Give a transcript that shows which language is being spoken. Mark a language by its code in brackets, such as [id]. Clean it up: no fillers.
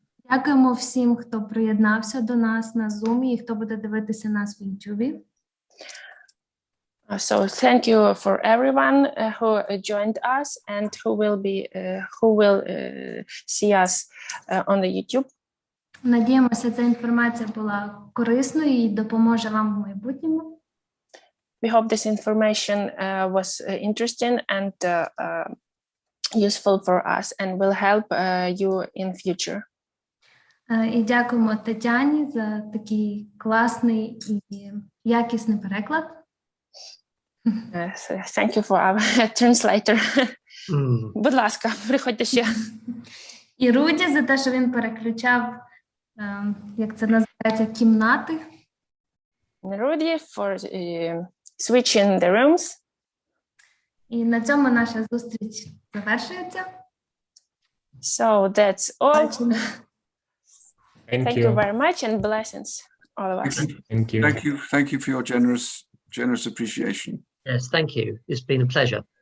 [uk] Дякуємо всім, хто приєднався до нас на Zoom і хто буде дивитися нас в YouTube. [en] So thank you for everyone who joined us and who will see us on the YouTube. [uk] Надіємося, ця інформація була корисною і допоможе вам в майбутньому. [en] We hope this information was interesting and useful for us and will help you in future. [uk] І дякуємо Тетяні за такий класний і якісний переклад. [en] Thank you for our translator. Mm. [uk] Будь ласка, приходьте ще. І Руді за те, що він переключав, як це називається, кімнати. [en] Rudy for switching the rooms. [uk] І на цьому наша зустріч завершується. [en] So that's all. [uk] Бачимо. [en] Thank you very much and blessings, all of us. Thank you. Thank you for your generous appreciation. Yes, thank you. It's been a pleasure.